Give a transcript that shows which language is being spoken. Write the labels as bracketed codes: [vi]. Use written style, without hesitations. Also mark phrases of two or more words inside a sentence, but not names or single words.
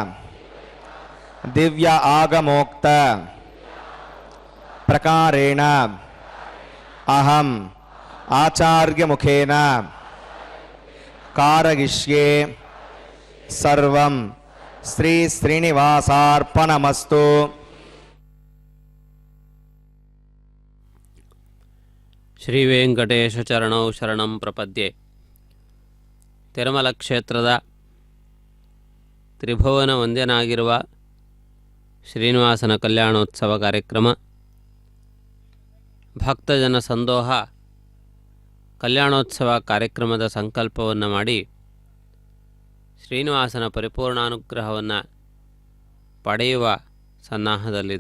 [sa] దివ్య ఆగమోక్త ప్రకారేణ అహం ఆచార్యముఖేన కారయిష్యే సర్వం శ్రీ శ్రీనివాసార్పణమస్తు. ಶ್ರೀ ವೆಂಕಟೇಶ ಚರಣೌ ಶರಣಂ ಪ್ರಪದ್ಯೆ. [kn] ತಿರುಮಲ ಕ್ಷೇತ್ರದ ತ್ರಿಭುವನ ವಂದ್ಯನಾಗಿರುವ ಶ್ರೀನಿವಾಸನ ಕಲ್ಯಾಣೋತ್ಸವ ಕಾರ್ಯಕ್ರಮ, ಭಕ್ತಜನ ಸಂದೋಹ ಕಲ್ಯಾಣೋತ್ಸವ ಕಾರ್ಯಕ್ರಮದ ಸಂಕಲ್ಪವನ್ನು ಮಾಡಿ ಶ್ರೀನಿವಾಸನ ಪರಿಪೂರ್ಣಾನುಗ್ರಹವನ್ನು ಪಡೆಯುವ ಸನ್ನಾಹದಲ್ಲಿದೆ.